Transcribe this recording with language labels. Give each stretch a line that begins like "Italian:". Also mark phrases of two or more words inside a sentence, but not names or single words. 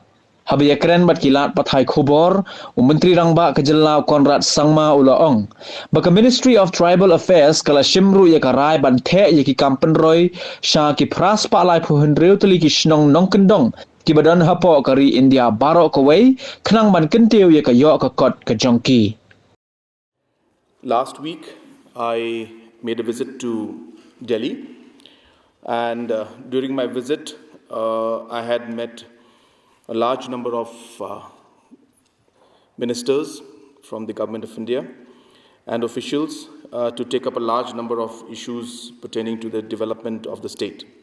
Khasi: Habis keren bat kilat pathai khubor, Menteri Rangba ke Jilla Konrad Sangma ulaong. Baka Ministry of Tribal Affairs kala shimru ya karai ban the ya ki Pyntrei sha ki pras pa lai phuhun reu tali ki snong nong kendong ki badan hapo kari India baro kawai khnang ban kentiu ya ka yo ka kot ka jongki.
English: Last week I made a visit to Delhi, and during my visit I had met a large number of ministers from the Government of India and officials to take up a large number of issues pertaining to the development of the state.